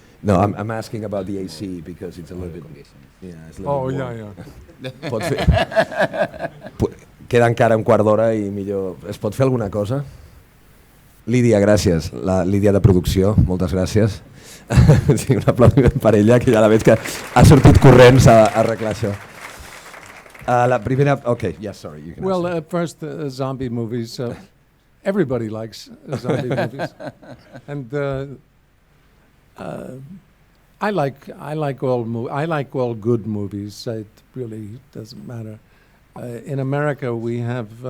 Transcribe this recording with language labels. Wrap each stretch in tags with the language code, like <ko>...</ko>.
<en>No, I'm asking about the AC because it's a little bit... Yeah, it's a little bit warm.</en> <ca>Pot fer... Queda encara un quart d'hora i millor... Es pot fer alguna cosa? Lídia, gràcies. La Lídia de producció, moltes gràcies. Sí, un aplaudiment per ella, que ja la veig que ha sortit corrents a arreglar això. La primera...</ca> <en>Okay, yeah, sorry. You can well, first, zombie movies. Everybody likes zombie movies. And I like all good movies. It really doesn't matter. In America, we have...</en>